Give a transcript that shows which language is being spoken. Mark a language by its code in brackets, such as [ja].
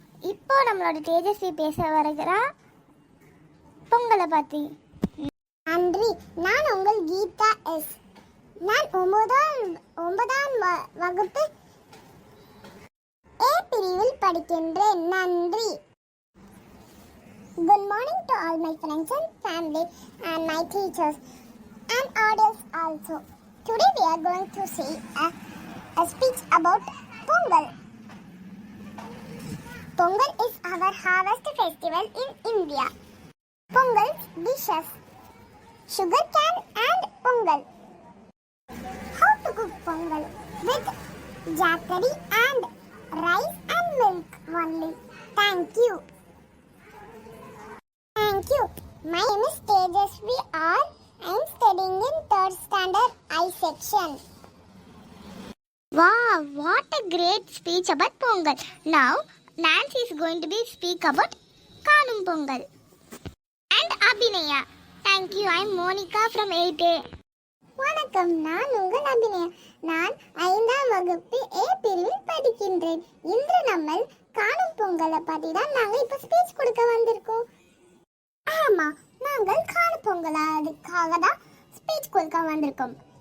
[ta] இப்போ நம்மளோட தேஜஸ்வி பேச வருகிறா பொங்கலை பற்றி. நன்றி. நான் உங்கள் கீதா எஸ். நான் 9ஆம் வகுப்பு ஏ பிரிவில் படிக்கின்றேன். நன்றி. [en] Good morning to all my friends and family and my teachers and audience also. Today we are going to see a speech about Pongal. Pongal is our harvest festival in India. Pongal dishes, sugar cane and Pongal. How to cook Pongal? With jaggery and rice and milk only. Thank you. Thank you. My name is Tejasvi R. I am studying in 3rd standard I section. Wow, what a great speech about Pongal. Now, Nancy is going to be speak about Kanum Pongal. And Abhinaya. Thank you. I am Monica from 8A. [ta] வணக்கம். நான் உங்கள் அபிநயா. நான் 5ஆம் வகுப்பு ஏ பிரிவில் படிக்கின்றேன். இன்று நம்ம காணும் பொங்கலை பற்றி தான் நாங்கள் இப்போ ஸ்பீச் கொடுக்க வந்திருக்கோம். ஆமா, நாங்கள் காணும் பொங்கல் அதுக்காக தான் ஸ்பீச் கொடுக்க வந்திருக்கோம்.